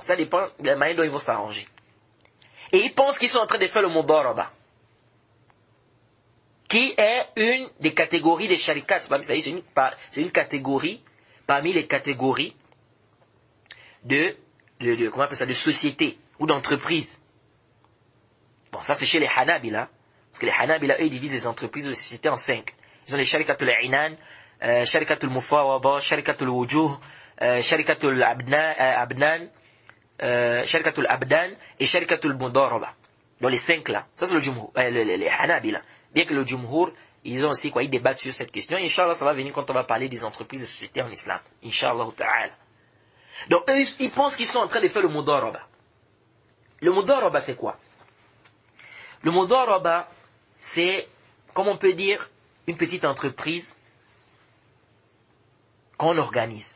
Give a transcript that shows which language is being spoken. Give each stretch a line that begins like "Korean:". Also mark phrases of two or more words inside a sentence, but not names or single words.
French: Ça dépend de la manière dont ils vont s'arranger. Et ils pensent qu'ils sont en train de faire le mudaraba, qui est une des catégories des sharikats. C'est une catégorie parmi les catégories comment on appelle ça, de société ou d'entreprise. Bon, ça c'est chez les Hanabila. Parce que les Hanabila, eux, ils divisent les entreprises ou les sociétés en 5.
Arabic: Ils ont les شركة العنان، شركة المفاوضة، شركة الوجوه، شركة الأبنان، شركة الأبدان و شركة المضاربة.
French: Donc les 5 là. Ça c'est le jumhur, les Hanabila. Bien que le jumhur, ils ont aussi ils débattent sur cette question. Inch'Allah, ça va venir quand on va parler des entreprises et des sociétés en islam.
Arabic: إن شاء الله تعالى.
French: Donc eux, ils pensent qu'ils sont en train de faire le mudaraba. Le mudaraba, c'est quoi? Le mudaraba, c'est, comme on peut dire, une petite entreprise qu'on organise.